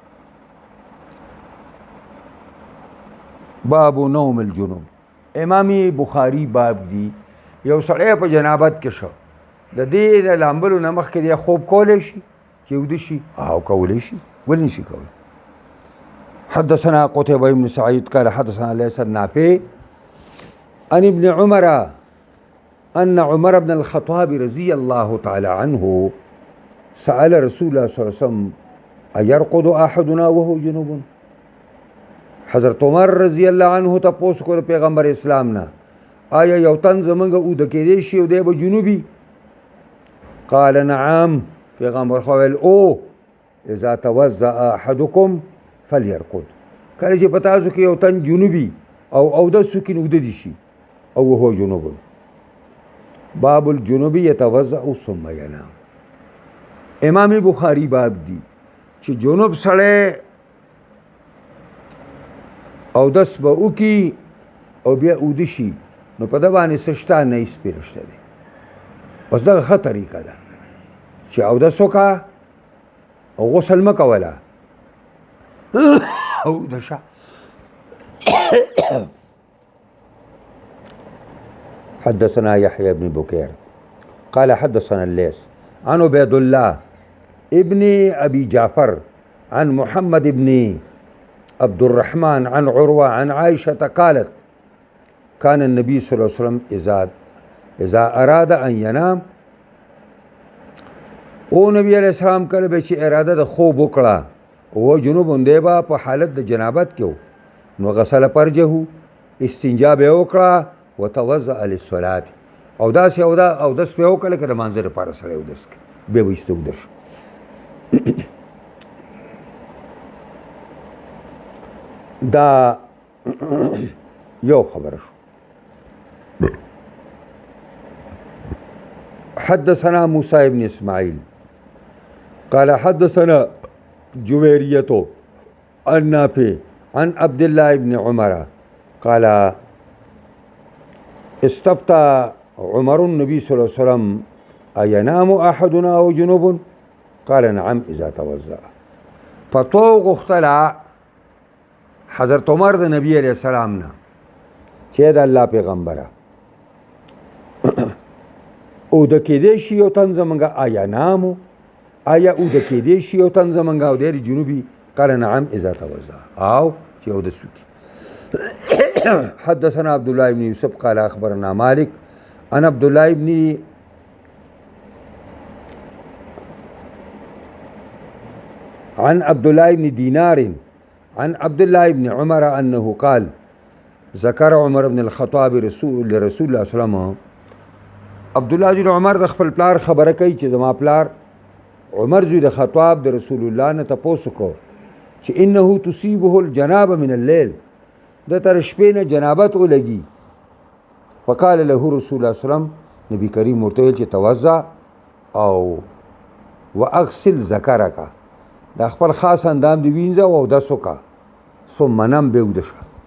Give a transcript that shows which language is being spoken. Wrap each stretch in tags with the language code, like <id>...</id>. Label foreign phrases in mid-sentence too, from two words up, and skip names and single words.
<ar>باب نوم الجنوب،</ar> <ps>امام بخاری باب دی یو سړی په جنابت کې شو، د دې د لامبلو نه مخکې دی خوب کولی شي چې وده شي؟ او کولی شي، ولې نشي کولی؟</ps> <ar>حدثنا قتيبة بن سعيد قال حدثنا ليس النافع عن ابن عمر أن عمر بن الخطاب رضي الله تعالى عنه سأل رسول الله صلى الله عليه وسلم أيرقد أحدنا وهو جنوب؟</ar> <ps>حضرت عمر رضی الله عنه تپوس کو پیغمبر اسلام نه آیا یو تن زمونږ اوده کېدی شي او دی به جنوبي؟</ps> <ar>قال نعم،</ar> <ps>پیغمبر خو ویل او</ps> <ar>اذا توضأ احدكم فليرقد،</ar> <ps>کله چې په تاسو کې یو تن جنوبي او اودس وکړي نو اوده دي شي او</ps> <ar>وهو جنوب. باب الجنوب يتوضأ ثم ينام،</ar> <ps>امام بخاری باب دی چې جنوب سړی اودس به وکړي او بیا اوده شي نو په ده باندې څه شته؟ نه هېڅ پرې نشته دی. اوس دغه ښه طریقه ده چې اودس وکړه او غسل مه کوله اوده شه.</ps> <ar>حدثنا يحيى بن بكير قال حدثنا الليث عن عبيد الله ابن أبي جعفر عن محمد بن عبد الرحمن عن عروة عن عائشة قالت كان النبي صلى الله عليه وسلم إذا أراد أن ينام،</ar> <ps>او نبی</ps> <ar>علیہ السلام</ar> <ps>کله به چې اراده د خوب وکړه او جنوب دی به په حالت د جنابت کې و نو</ps> <ar>غسل فرجه،</ar> <ps>استنجا به وکړه،</ps> <ar>وتوضأ للصلاة،</ar> <ps>او داسې اودس به وکړه که د لمانځه لپاره سړی اودس کوي بیا به ایسته اوده شو. دا یو خبره شو.</ps> <ar>حدثنا موسى بن اسماعيل قال حدثنا جويرية عن نافع عن عبد الله بن عمر قال استفتى عمر النبي صلى الله عليه وسلم أينام أحدنا أو جنوب؟ قال نعم إذا توضأ.</ar> <ps>فتو غختلا حضرت عمر د نبی</ps> <ar>علیہ السلام</ar> <ps>نه چې د الله پیغمبره اوده کېدی شي یو تن زمونږ آیا نامو، آیا اوده کېدی شي یو تن زمونږ او دی جنوبي؟</ps> <ar>قال نعم اذا توضأ،</ar> <ps>او چې اودس وکړي.</ps> <ar>حدثنا عبد الله بن يوسف قال اخبرنا مالك عن عبد الله بن دينار عن عبد الله بن عمر أنه قال ذكر عمر بن الخطاب لرسول الله صلى الله عليه وسلم،</ar> <ps>عبد الله بن عمر د خپل پلار خبره کوي چې زما پلار عمر زوی د خطاب د رسول الله نه تپوس کو چې</ps> <ar>انه تصيبه الجنابه من الليل،</ar> <ps>د تر شپې نه جنابت ولګي.</ps> <ar>فقال له رسول الله صلی الله علیه وسلم،</ar> <ps>نبی کریم ورته ویل چې</ps> <ar>توضأ او واغسل ذکرک،</ar> <ps>دا خپل خاص اندام دی وینځه او اودس وکړه</ps> <ar>ثم نم</ar> <ps>به اوده شه.</ps>